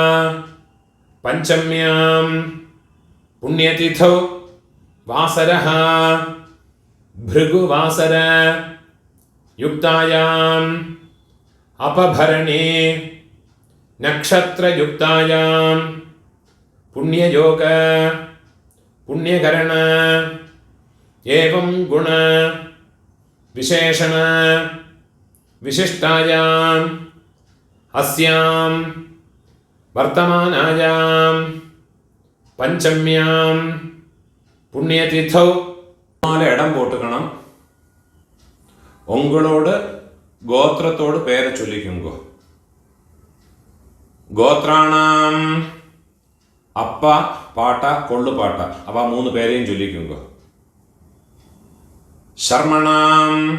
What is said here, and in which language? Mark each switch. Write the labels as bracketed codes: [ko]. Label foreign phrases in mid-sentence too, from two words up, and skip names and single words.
[sa] पंचम्यां पुण्यतिथौ वासरः भृगुवासर युक्तायां अपभरणी नक्षत्रयुक्तायां पुण्ययोग पुण्यकरण एवं गुण विशेषण विशिष्टायां अस्यां वर्तमानायां पंचम्यां पुण्यतिथौ [ta] இடம் போட்டுக்கணும் உங்களோட கோத்திரத்தோட பேர் சொல்லிக்குங்கோ கோத்ராணாம் அப்பா பாட்டா கொள்ளுப்பாட்டா அவா மூணு பேரையும் சொல்லிக்குங்கோ சர்மணாம்